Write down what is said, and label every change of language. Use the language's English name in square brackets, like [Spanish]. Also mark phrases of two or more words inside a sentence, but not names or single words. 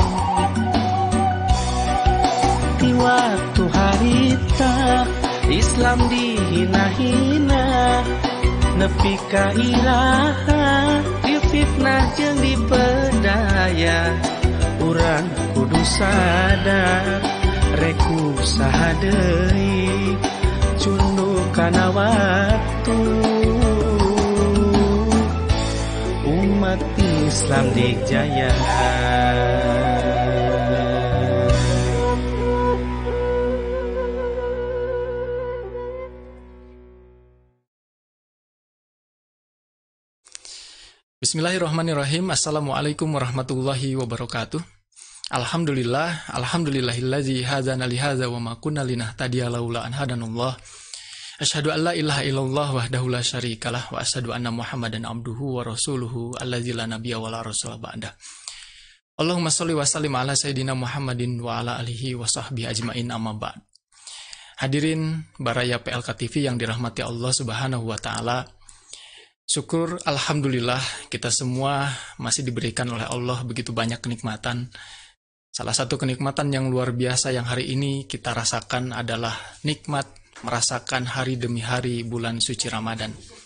[Sundanese] Di waktu harita Islam dihina-hina, nepi ka iraha difitnah jeung dipedaya. Urang kudu sadar reku saha deui cunduh kana waktu umat Islam dijaya. [Arabic] Bismillahirrahmanirrahim. السلام عليكم ورحمة الله وبركاته. الحمد لله الذي هدانا لهذا وما كنا لنهتدي لولا أن هدانا الله. أشهد أن لا إله إلا الله وحده لا شريك له وأشهد أن محمدا عبده ورسوله الذي لا نبي ولا رسول بعده. اللهم صل وسلم على سيدنا محمد وعلى آله وصحبه أجمعين أما بعد. [Indonesian] Hadirin baraya PLK TV yang dirahmati Allah [Arabic] سبحانه وتعالى. [Indonesian] Syukur alhamdulillah kita semua masih diberikan oleh Allah begitu banyak kenikmatan. Salah satu kenikmatan yang luar biasa yang hari ini kita rasakan adalah nikmat merasakan hari demi hari bulan suci Ramadan.